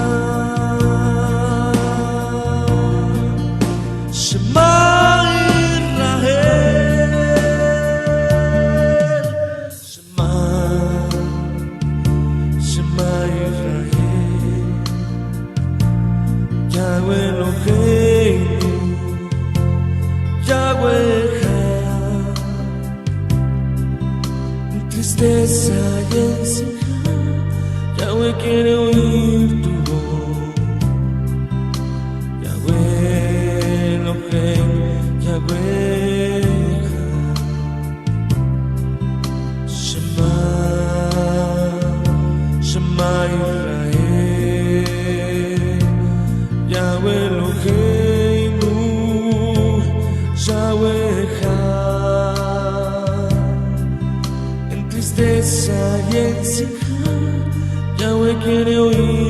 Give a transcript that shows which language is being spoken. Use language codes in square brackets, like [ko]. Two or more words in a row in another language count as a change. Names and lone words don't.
[he] שמע יהוה אלוהינו, Yahweh, [es] en tristeza y en Simcha, Yahweh quiere oír tu voz. [he] יהוה אלוהינו, יהוה, שמע, שמע ישראל, יהוה אלוהינו, יהוה, [es] en tristeza y en Simcha, Yahweh quiere oír